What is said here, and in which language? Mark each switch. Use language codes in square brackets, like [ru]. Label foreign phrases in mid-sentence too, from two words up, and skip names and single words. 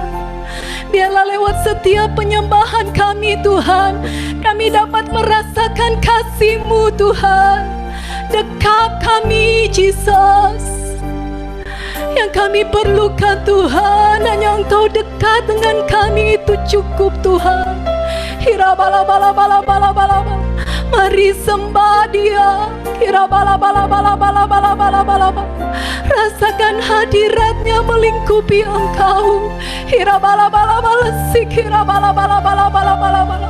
[id] Biarlah lewat setiap penyembahan kami Tuhan, kami dapat merasakan kasih-Mu Tuhan. Dekat kami Jesus. Yang kami perlukan Tuhan, hanya Engkau dekat dengan kami, itu cukup Tuhan. Hirabala-bala-bala-bala-bala-bala. Mari sembah Dia. Hirabala-bala-bala-bala-bala-bala-bala. Rasakan hadirat-Nya melingkupi engkau. Hirabala-bala-bala, sikirabala-bala-bala-bala-bala.